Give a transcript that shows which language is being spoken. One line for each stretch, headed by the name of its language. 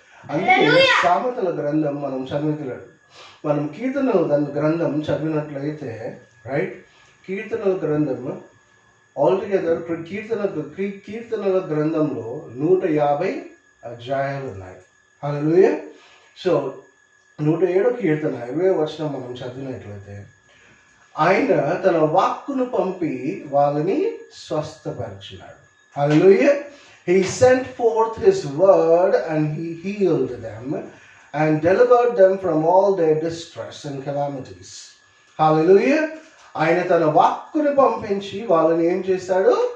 Telugu: అందుకే సామెతల గ్రంథం మనం కీర్తనల గ్రంథం చదివినట్లయితే, రైట్, కీర్తనల గ్రంథం ఆల్టుగెదర్ కీర్తనల గ్రంథంలో 150 అధ్యాయాలు ఉన్నాయి. హల్లెలూయా. సో 107 కీర్తన 20వ వచనం మనం చదివినట్లయితే, ఆయన తన వాక్కును పంపి వాళ్ళని స్వస్థపరిచినాడు. హల్లెలూయా.
English: He sent forth his word and he healed them and delivered them from all their distress and calamities. Hallelujah.
Telugu: ఆయన తన వాక్కుని పంపించి వాళ్ళని ఏం చేశాడు?